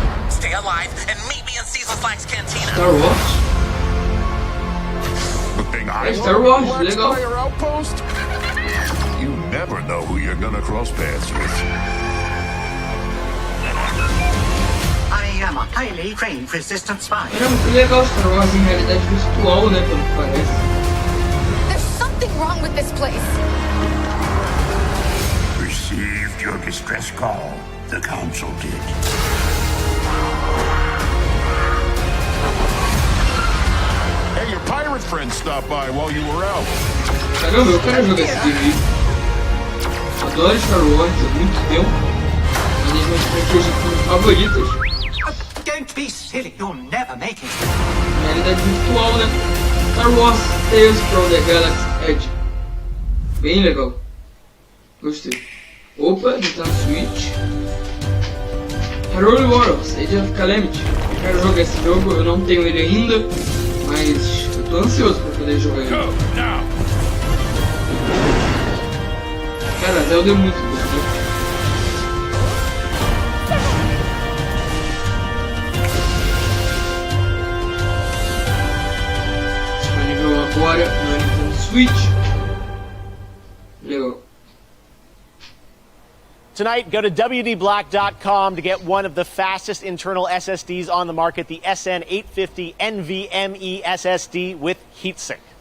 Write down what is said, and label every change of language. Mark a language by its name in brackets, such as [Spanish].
[English] Stay alive and meet me in Cecil Slack's cantina. Star Wars. [Portuguese] Star Wars, legal. [English] You never know who you're gonna cross paths with. I am a highly trained resistant spy. [Portuguese] Era muito legal Star Wars em realidade virtual, né, pelo que parece. [English] There's something wrong with this place. received your distress call. The Council did. Hey, your pirate friend stopped by while you were out. [Portuguese] Caramba, eu quero jogar esse game aí. Adoro Star Wars há muito tempo. Uma das minhas franquias favoritas. [English] Don't be silly, you'll never make it. [Portuguese] Realidade virtual, né? Star Wars Tales from the Galaxy Edge. Bem legal. Gostei. Opa, ele tá no Switch. [English] Holy Wars, Age of Calamity. [Portuguese] Eu quero jogar esse jogo, eu não tenho ele ainda, mas eu tô ansioso pra poder jogar ele. Cara, Zelda é muito bom, né? Disponível agora no Nintendo Switch. Legal. [English] Tonight, go to WDBlock.com to get one of the fastest internal SSDs on the market, the SN850 NVMe SSD with heatsink.